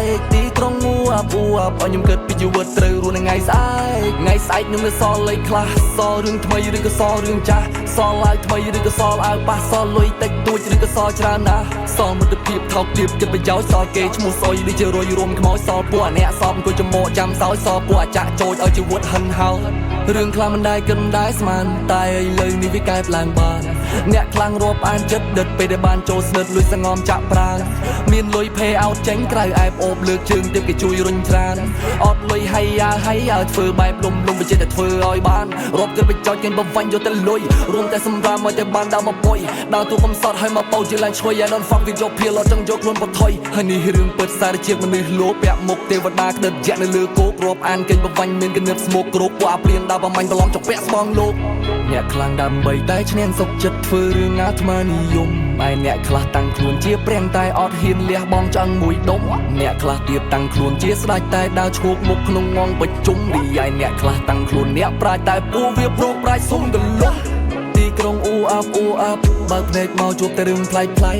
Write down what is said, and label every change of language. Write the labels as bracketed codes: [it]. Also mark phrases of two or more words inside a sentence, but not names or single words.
[km] ។ ទីក្រុងអ៊ូអាប់អ៊ូអាប់ ឲ្យខ្ញុំគិតពីជីវិតត្រូវរស់ថ្ងៃស្អែក។ ថ្ងៃស្អែកខ្ញុំនៅសល់លេខខ្លះ សល់រឿងថ្មីឬក៏សល់រឿងចាស់ សល់អាវថ្មីឬក៏សល់អាវប៉ះ សល់លុយតិចតួចឬក៏សល់ច្រើនណាស់ សល់មិត្តភាពថោកទាបគិតប្រយោជន៍ សល់គេឈ្មោះសុយដូចជារុយរួមខ្មោច សល់ពួកអ្នកសອບអង្គុយចំមកចាំសោយ សល់ពួកអាចាក់ចោចឲ្យជីវិតហិនហោច។ រឿងខ្លះមិនដែលគិតមិនដែលស្មាន តែឥឡូវនេះវាកើតឡើងបាន។ អ្នកខ្លាំងរាប់អានចិត្តដិតពេលដែលបានចូលស្និទ្ធ លួចសងំចាក់ប្រាណ មានលុយ [en] pay out [km] ចេញក្រៅ អែបអូបលើកជើងទៀតគេជួយរុញច្រាន។ អត់លុយ ហើយយ៉ា ហើយយ៉ា ធ្វើបែបលំលំ វាចេះតែធ្វើឲ្យបាន។ រាប់គិតបញ្ចោចគេបវាញ់យកតែលុយ រួមតែសម្រាមឲ្យតែបានដើរមកពុយ ដើរតួកំសត់ហើយមកបោកជាឡើងឈ្ងុយ [en] I don't fuck with your peer [km] អត់ចង់យកខ្លួនបថុយ។ ហើយនេះរឿងពិតសារជាតិមនុស្សលោក ពាក់មុខទេវតាក្តិតយៈនៅលើគោក រាប់អានគេបវាញ់មានកនិតស្មោកគ្រោក ពួកអាព្រានដើរប្រមាញ់ប្រឡងចង្ពាក់ស្បង់លោក។ អ្នកខ្លាំងដើម្បីតែឈ្នះសុខចិត្ត ធ្វើរឿងអាត្មានិយម ឯអ្នកខ្លះតាំងខ្លួនជាព្រាំង តែអត់ហ៊ានលះបង់ឆ្អឹងមួយដុំ។ អ្នកខ្លះទៀតតាំងខ្លួនជាស្ដេច តែដើរឈោកមុខក្នុងងងប្រជុំ។ រីឯអ្នកខ្លះតាំងខ្លួនអ្នកប្រាជ្ញ តែពួកវាប្រកប្រាជ្ញសុំទលំ។ ទីក្រុងអ៊ូអាប់អ៊ូអាប់ បើកភ្នែកមកជួបតែរឿងប្លែកៗ